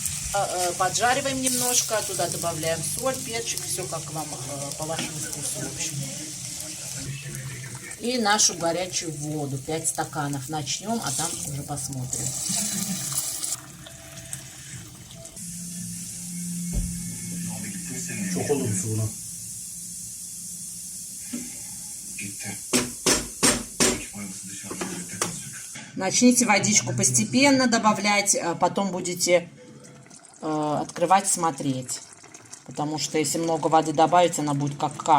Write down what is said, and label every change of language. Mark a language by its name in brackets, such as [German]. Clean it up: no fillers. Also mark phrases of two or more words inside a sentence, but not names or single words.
[Russian] Поджариваем немножко, туда добавляем соль, перчик, все как вам по вашему вкусу, в общем. И нашу горячую воду, 5 стаканов. Начнем, а там уже посмотрим. [Turkish] Çok oldu bu su buna. [Russian] Начните водичку постепенно добавлять, потом будете открывать, смотреть. Потому что если много воды добавить, она будет как каша.